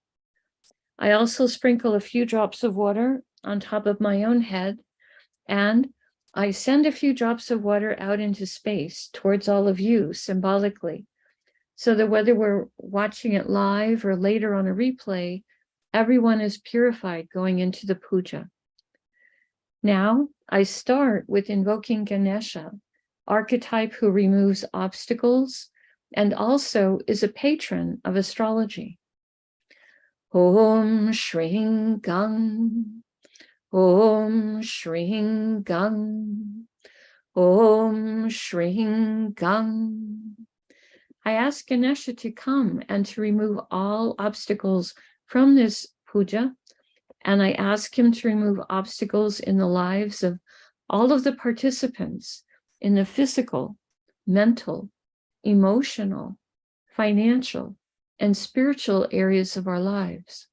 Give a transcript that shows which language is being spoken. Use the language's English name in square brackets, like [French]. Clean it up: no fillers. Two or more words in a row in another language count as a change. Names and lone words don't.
[English] I also sprinkle a few drops of water on top of my own head, and I send a few drops of water out into space towards all of you symbolically, so that whether we're watching it live or later on a replay, everyone is purified going into the puja. Now, I start with invoking Ganesha, archetype who removes obstacles and also is a patron of astrology. [Sanskrit] ॐ श्रीं गं, ॐ श्रीं गं, ॐ श्रीं गं. [English] I ask Ganesha to come and to remove all obstacles from this puja, and I ask him to remove obstacles in the lives of all of the participants in the physical, mental, emotional, financial, and spiritual areas of our lives.